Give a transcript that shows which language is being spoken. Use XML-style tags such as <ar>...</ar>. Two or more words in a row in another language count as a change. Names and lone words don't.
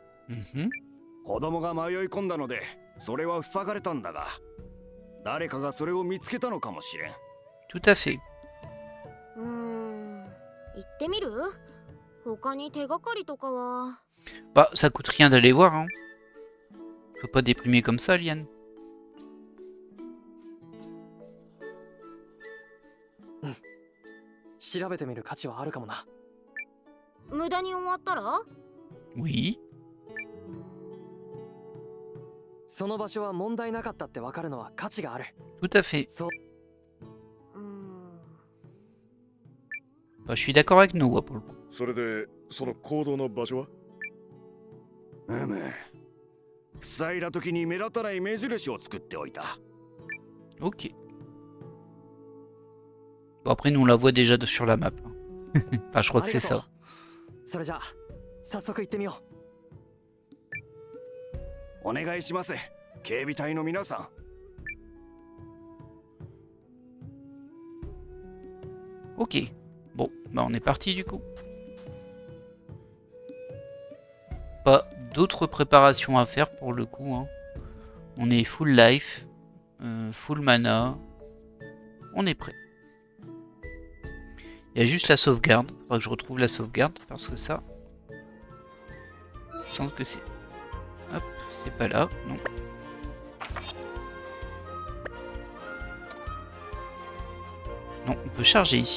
<ja>mhm. 子供が迷い込んだのでそれは塞がれたんだが、誰かがそれを見つけたのかもしれん。</ja> <fr>Tout à fait.</fr> <ja>行ってみる？他に手がかりとかは。</ja> <fr>Bah, ça coûte rien d'aller voir, hein. Faut pas déprimer comme ça, Liane.</fr> <ja>調べてみる価値はあるかもな。無駄に終わったら？</ja> <fr>Oui.</fr> <ja>その場所は問題なかったってわかるのは価値がある。</ja> <fr>Tout à fait.</fr> <ja>そう。</ja> <fr>Bah, je suis d'accord avec Noah pour le coup.</fr> <ja>それでその行動の場所は？塞いだ時に目立たない目印を作っておいた。</ja> <fr>Ok. Bon, après, nous, on la voit déjà sur la map. Enfin, je crois que c'est ça.</fr> <ja>それじゃあ早速行ってみよう。お願いします、警備隊の皆さん。</ja> <fr>Ok. Bon, bah on est parti du coup. Pas d'autres préparations à faire pour le coup, hein. On est</fr> <en>full life, full mana.</en> <fr>On est prêt. Il y a juste la sauvegarde. Faudra que je retrouve la sauvegarde parce que ça... Sans que c'est... Hop, c'est pas là, non. Non, on peut charger ici.</fr>